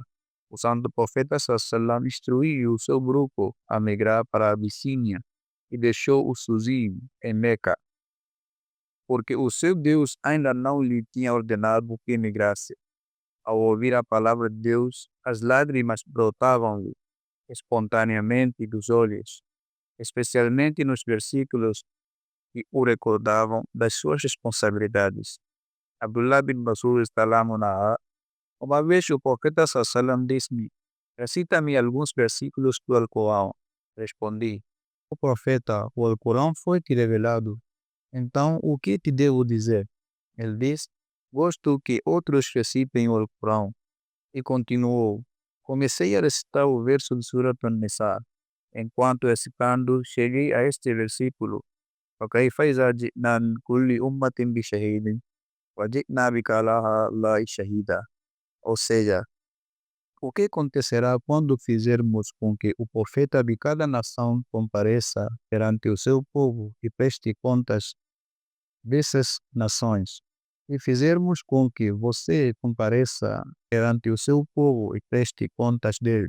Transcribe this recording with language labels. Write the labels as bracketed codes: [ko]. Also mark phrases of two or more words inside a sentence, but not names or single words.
[pt] O Santo Profeta Sallam instruiu o seu grupo a migrar para a Abissínia e deixou os sozinho em Meca, porque o seu Deus ainda não lhe tinha ordenado que migrasse. Ao ouvir a palavra de Deus, as lágrimas brotavam-lhe espontaneamente dos olhos, especialmente nos versículos que o recordavam das suas responsabilidades. Abdullah bin Masud uma vez o profeta Sallam disse-me: recita-me alguns versículos do Alcorão. Respondi: o profeta, o Alcorão foi-te revelado. Então, o que te devo dizer? Ele disse: gosto que outros recitem o Alcorão. E continuou: comecei a recitar o verso de Surat An-Nisa. Enquanto recitando, cheguei a este versículo: [ar] وكيف إذا جئنا من كل أمة بشهيد وجئنا بك على هؤلاء شهيدا. [pt] Ou seja, o que acontecerá quando fizermos com que o profeta de cada nação compareça perante o seu povo e preste contas dessas nações? E fizermos com que você compareça perante o seu povo e preste contas dele?